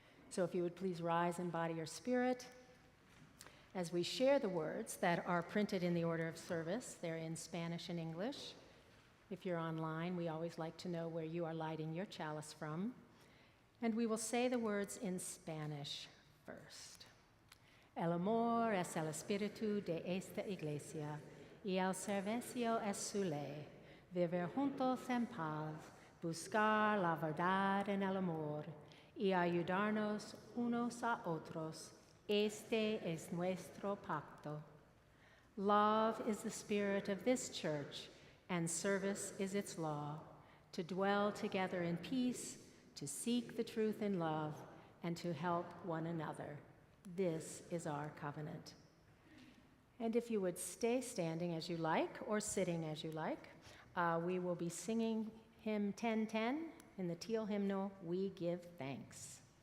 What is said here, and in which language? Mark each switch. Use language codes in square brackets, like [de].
[en] So if you would please rise and body your spirit as we share the words that are printed in the order of service. They're in Spanish and English. If you're online, we always like to know where you are lighting your chalice from. And we will say the words in Spanish first. [es] El amor es el espíritu de esta iglesia, y el servicio es su ley. Vivir juntos en paz, buscar la verdad en el amor, y ayudarnos unos a otros. Este es nuestro pacto. [en] Love is the spirit of this church, and service is its law, to dwell together in peace, to seek the truth in love, and to help one another. This is our covenant. And if you would stay standing as you like, or sitting as you like, we will be singing hymn 1010 in the teal hymnal, We Give Thanks.